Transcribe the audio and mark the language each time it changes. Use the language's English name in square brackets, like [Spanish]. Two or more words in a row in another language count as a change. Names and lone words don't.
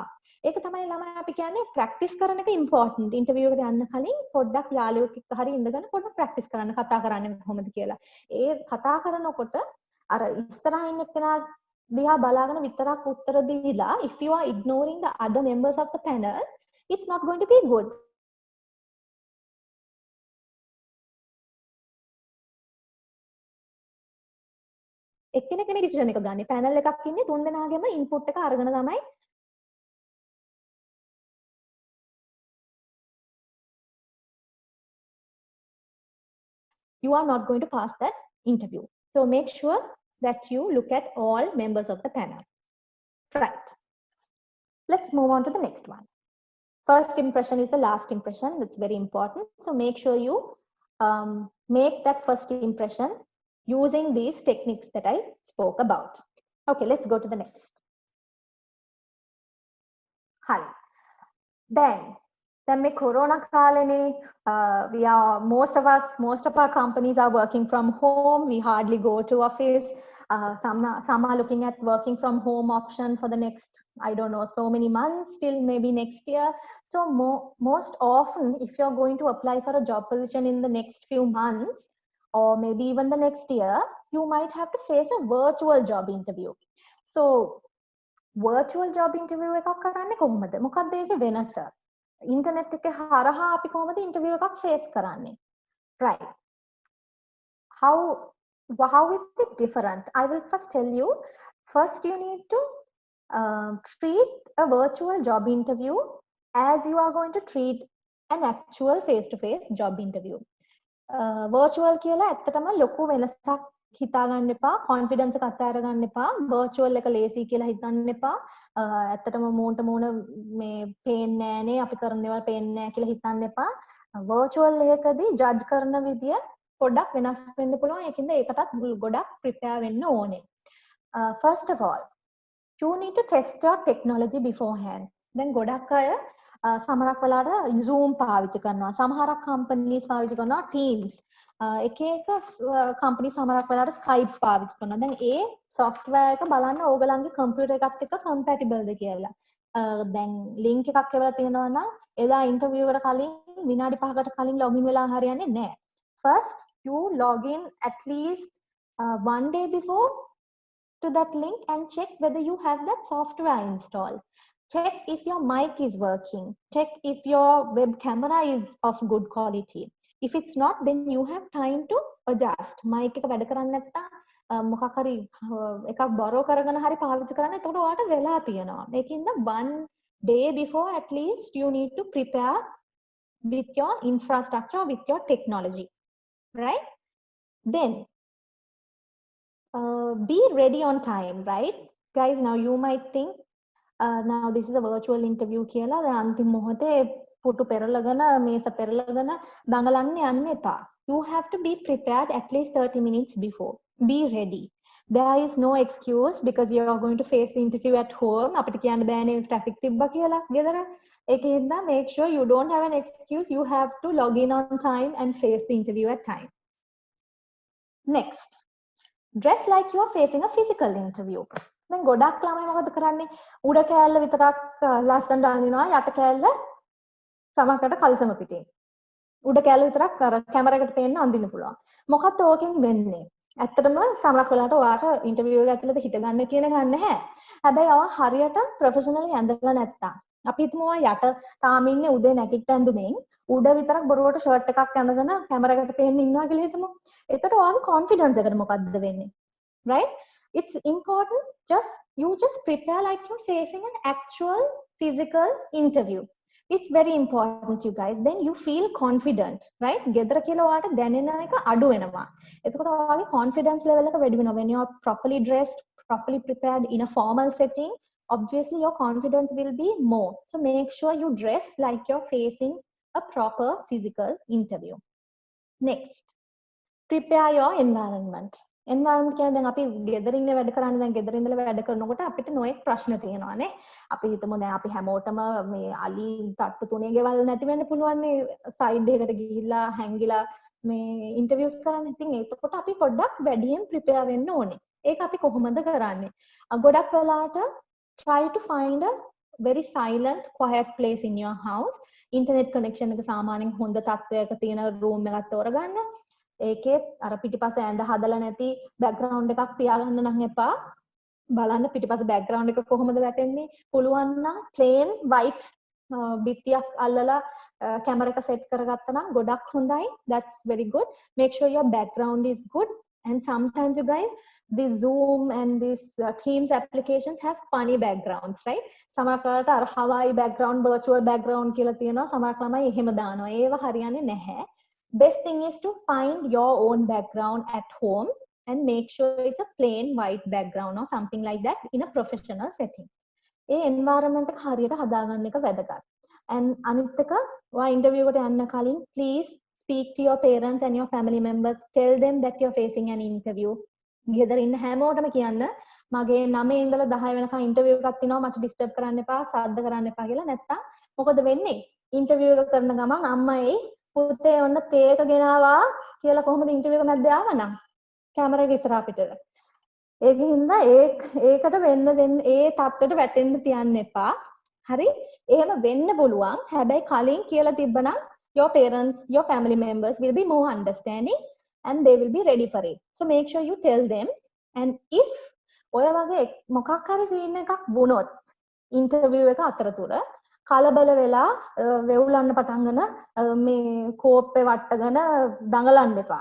[Sinhala] ඒක තමයි ළමයි අපි කියන්නේ ප්‍රැක්ටිස් කරන එක ඉම්පෝටන්ට්. ඉන්ටර්වියු එකට යන්න කලින් පොඩ්ඩක් යාළුවෙක් එක්ක හරි ඉඳගෙන පොඩ්ඩක් ප්‍රැක්ටිස් කරන්න කතා කරන්නේ කොහොමද කියලා. ඒ කතා කරනකොට අර ඉස්සරහා ඉන්න එක්කෙනා දිහා බලාගෙන විතරක් උත්තර දීලා [English] if you are ignoring the other members of the panel, it's not going to be good. [Sinhala] එක්කෙනෙක් නෙමෙයි decision එක ගන්න. panel එකක් ඉන්නේ තුන් දෙනාගේම input එක අරගෙන තමයි [English] you are not going to pass that interview. So make sure that you look at all members of the panel. Right. Let's move on to the next one. First impression is the last impression. That's very important. So make sure you make that first impression using these techniques that I spoke about. Okay, let's go to the next. Hi. Then [Sinhala] මේ corona කාලේනේ [English] most of our companies are working from home. We hardly go to office. Some are looking at working from home option for the next, I don't know, so many months till maybe next year. So most often, if you're going to apply for a job position in the next few months, or maybe even the next year, you might have to face a virtual job interview. [Sinhala] So [English] virtual job interview [Sinhala] එකක් කරන්නේ කොහොමද? මොකක්ද ඒකේ වෙනස? ඉන්ටර්නෙට් එකේ හරහා අපි කොහොමද interview එකක් face කරන්නේ? [English] Right. How is it different? I will first tell you. First, you need to treat a virtual job interview as you are going to treat an actual face-to-face job interview. [Sinhala] Virtual කියලා ඇත්තටම ලොකු වෙනසක් හිතා ගන්න එපා, confidence එක අත්හැර ගන්න එපා, virtual එක ලේසි කියලා හිතන්න එපා. ඇත්තටම මූණට මූණ මේ පේන්නේ නැහනේ, අපි කරන දේවල් පේන්නේ නැහැ කියලා හිතන්න එපා. virtual එකකදී judge කරන විදිය පොඩ්ඩක් වෙනස් වෙන්න පුළුවන්. ඒකින්ද ඒකටත් ගොඩක් prepare වෙන්න ඕනේ. [English] First of all, you need to test your technology beforehand. [Sinhala] දැන් ගොඩක් අය සමහරක් වෙලාවට Zoom පාවිච්චි කරනවා. සමහරක් companies පාවිච්චි කරනවා Teams. එක එක company සමහරක් වෙලාවට Skype පාවිච්චි කරනවා. දැන් ඒ software එක බලන්න ඕගලන්ගේ computer එකත් එක්ක compatible ද කියලා. දැන් link එකක් එවලා තියෙනවා නම් එදා interview එකට කලින් විනාඩි 5කට කලින් login වෙලා හරියන්නේ නැහැ. [English] First you log in at least one day before to that link and check whether you have that software installed. Check if your mic is working. Check if your web camera is of good quality. If it's not, then you have time to adjust. [Sinhala] Mic එක වැඩ කරන්නේ නැත්නම් මොකක් හරි එකක් borrow කරගෙන හරි පාවිච්චි කරන්න. එතකොට ඔයාලට වෙලා තියෙනවා. මේකින්ද [English] one day before at least you need to prepare with your infrastructure, with your technology, right? Then be ready on time, right? Guys, now you might think now this is a virtual interview [Sinhala] කියලා දැන් අන්තිම මොහොතේ පුටු පෙරලගෙන මේස පෙරලගෙන දඟලන්න යන්න එපා. [English] You have to be prepared at least 30 minutes before. Be ready. There is no excuse because you are going to face the interview at home. [Sinhala] අපිට කියන්න බෑනේ traffic තිබ්බා කියලා ගෙදර. ඒකින්ද [English] make sure you don't have an excuse. You have to log in on time and face the interview at time. Next, dress like you are facing a physical interview. [Sinhala] දැන් ගොඩක් ළමයි මොකද කරන්නේ? උඩ කෑල්ල විතරක් ලස්සනට අඳිනවා, යට කෑල්ල සමහරකට කලිසම පිටින්. උඩ කෑල්ල විතරක් අර කැමරා එකට පේන්න අඳින්න පුළුවන්. මොකක්ද ඕකෙන් වෙන්නේ? ඇත්තටම සමහරක් වෙලාවට ඔයාට ඉන්ටර්විව් එක ඇතුළත හිට ගන්න කියන ගන්න නැහැ. හැබැයි ඔයා හරියට ප්‍රොෆෙෂනලි ඇඳලා නැත්තම්. අපි හිතමු ඔයා යට තාම ඉන්නේ උදේ නැගිට ඇඳුමින් උඩ විතරක් බොරුවට ෂර්ට් එකක් ඇඳගෙන කැමරා එකට පේන්න ඉන්නවා කියලා හිතමු. එතකොට ඔයාගේ කොන්ෆිඩන්ස් එකට මොකද්ද වෙන්නේ? [English] Right? It's important you just prepare like you're facing an actual physical interview. It's very important, you guys. Then you feel confident, right? [Sinhala] ගෙදර කියලා ඔයාලට දැනෙන එක අඩු වෙනවා. එතකොට ඔයාගේ confidence level එක වැඩි වෙනවා. [English] When you are properly dressed, properly prepared in a formal setting, obviously your confidence will be more. So make sure you dress like you're facing a proper physical interview. Next, prepare your environment. [Sinhala] environment කියන්නේ දැන් අපි ගෙදර ඉන්නේ වැඩ කරන්නේ දැන් ගෙදර ඉඳලා වැඩ කරනකොට අපිට නොඑක් ප්‍රශ්න තියෙනවානේ. අපි හිතමු දැන් අපි හැමෝටම මේ අලි තට්ටු තුනේ ගෙවල් නැති වෙන්න පුළුවන් නේ සයිඩ් එකකට ගිහිල්ලා හැංගිලා මේ ඉන්ටර්විව්ස් කරන්න. ඉතින් ඒකකොට අපි පොඩ්ඩක් වැඩියෙන් ප්‍රිපෙයාර් වෙන්න ඕනේ. ඒක අපි කොහොමද කරන්නේ? ගොඩක් වෙලාවට [English] try to find a very silent quiet place in your house. [Sinhala] internet connection එක සාමාන්‍යයෙන් හොඳ තත්ත්වයක තියෙන room එකක් තෝරගන්න. ඒකේ අර පිටිපස්ස ඇඳ හදලා නැති බෑග්ග්‍රවුන්ඩ් එකක් තියාගන්න නම් එපා. බලන්න පිටිපස්ස බෑග්ග්‍රවුන්ඩ් එක කොහොමද වැටෙන්නේ? පුළුවන් නම් [English] plain white [Sinhala] බිත්තියක් අල්ලලා කැමරා එක සෙට් කරගත්තා නම් ගොඩක් හොඳයි. [English] That's very good. Make sure your background is good. And sometimes you guys, this Zoom and this Teams applications have funny backgrounds, right? [Sinhala] සමහරකට අර Hawaii background, [English] virtual background [Sinhala] කියලා තියෙනවා. සමහර ළමයි එහෙම දානවා. ඒව හරියන්නේ නැහැ. [English] Best thing is to find your own background at home and make sure it's a plain white background or something like that in a professional setting. [Sinhala] ඒ environment එක හරියට හදාගන්න එක වැදගත්. [English] And [Sinhala] අනිත් එක ඔයා interview එකට යන්න කලින් [English] please speak to your parents and your family members. Tell them that you're facing an interview. [Sinhala] ගෙදර ඉන්න හැමෝටම කියන්න මගේ 9 ඉඳලා 10 වෙනකන් interview එකක් තියෙනවා මට disturb කරන්න එපා සාද්ද කරන්න එපා කියලා. නැත්තම් මොකද වෙන්නේ? interview එක කරන ගමන් අම්මයි පුතේ ඔන්න තේ එක ගෙනාවා කියලා කොහොමද ඉන්ටර්විව් එක මැද්දේ ආවනම් කැමරා එක ඉස්සරහා පිටට. ඒකින්ද ඒකට වෙන්න දෙන්න ඒ තත්ත්වයට වැටෙන්න තියන්න එපා. හරි? එහෙම වෙන්න පුළුවන්. හැබැයි කලින් කියලා තිබ්බනම් [English] your parents, your family members will be more understanding and they will be ready for it. So make sure you tell them. And if [Sinhala] ඔය වගේ මොකක් හරි සීන් එකක් වුණොත් ඉන්ටර්විව් එක අතරතුර කලබල වෙලා වෙවුලන්න පටන් ගන්න මේ කෝප්පේ වට්ටගෙන දඟලන්න එපා.